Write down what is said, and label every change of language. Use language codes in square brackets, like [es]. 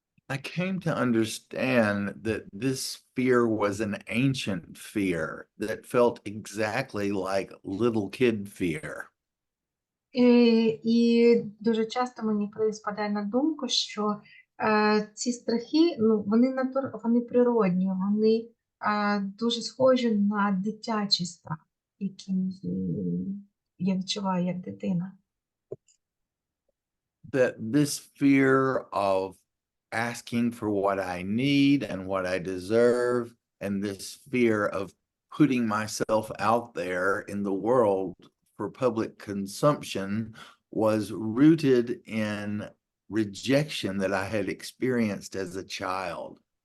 [en] I came to understand that this fear was an ancient fear that felt exactly like little kid fear. [uk] І дуже часто мені спадає на думку, що ці страхи, ну, вони природні, вони дуже схожі на дитячий страх, який я відчуваю як дитина. [en] That this fear of asking for what I need and what I deserve, and this fear of putting myself out there in the world for public consumption was rooted in rejection that I had experienced as a child.